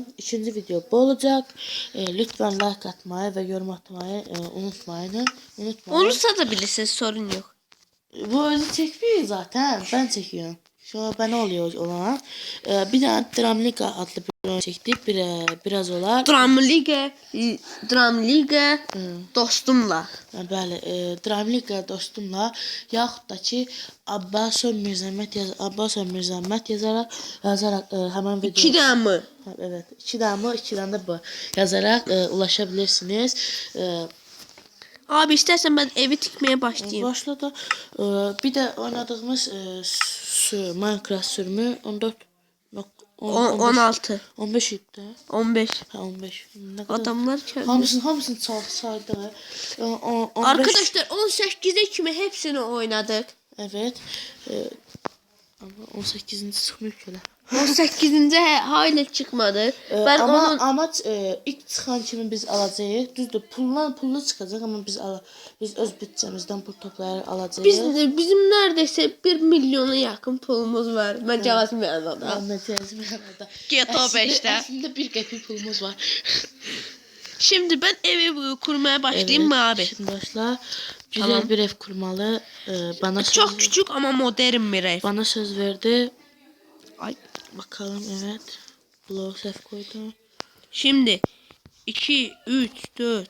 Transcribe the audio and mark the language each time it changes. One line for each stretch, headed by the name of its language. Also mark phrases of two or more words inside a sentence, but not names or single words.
Turkish: İkinci video bu olacak. Lütfen like atmayı ve yorum atmayı unutmayın. Onu satabilirsiniz, sorun yok. Bu özü çekmiyor zaten. Ben çekiyorum. Şu an bana oluyor olan. Bir tane Dramliga adlı bir oyun çektik.
Azerbaijani: Biraz olar. Dramliga dostumla. Bəli, Dramliga dostumla yaxud da ki Abbasov Mirzəmmət yazaraq həmin video. 2 damı.
Turkish: Evet, 2 damı, 2 dənə də bu yazarak ulaşabilirsiniz. Abi istersen ben evi dikmeye başlayayım. Başladı. Bir de oynadığımız Minecraft sürümü 16.
Azerbaijani: 15 idi. 15.
Turkish: Ha 15. Ne kadar? Adamlar kendi.
Azerbaijani: Hamısını saydı.
Turkish: Arkadaşlar 18'e kimi hepsini oynadık. Evet. Ama 18. çıkmıyor ki öyle. 18'ince hala çıkmadı. Ben ama onun
Azerbaijani: amaç ilk çıxan kimi biz alacağıq. Düzdür, pullu çıxacaq amma biz öz bütçəmizdən pul toplayaraq alacağıq.
Turkish: bizim neredeyse 1 milyona yakın pulumuz var.
Azerbaijani: Məcaz mənada. Məcaz mənada.
Turkish: GTA 5'te.
Azerbaijani: Əslində 1 qəpik pulumuz var.
Turkish: Şimdi ben evi kurmaya başlayayım mı abi? Şimdi başla. Güzel Tamam. bir ev kurmalı. Bana Çok küçük ama modern bir ev. Bana söz verdi. Ay. Bakalım, evet. Block sef koydum. Şimdi 2, 3, 4,